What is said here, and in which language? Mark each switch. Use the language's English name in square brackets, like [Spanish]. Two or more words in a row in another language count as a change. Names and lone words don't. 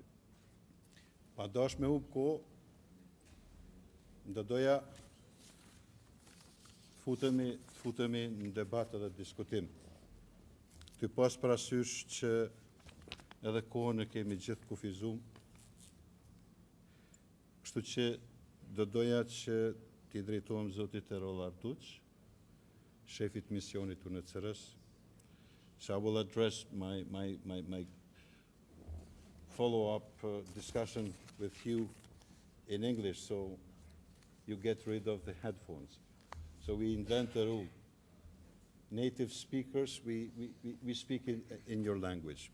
[Albanian] Pa dash me humb kohë, do doja futemi në debat dhe diskutim. Të pas parasysh që edhe kohën e kemi gjithë kufizuar, kështu që do doja që t'i drejtohem zotit Erol Arduç, shefit misionit UNHCR-s. [English] So I will address my follow-up discussion with you in English, so you get rid of the headphones. So we invent a rule. Native speakers, we speak in your language.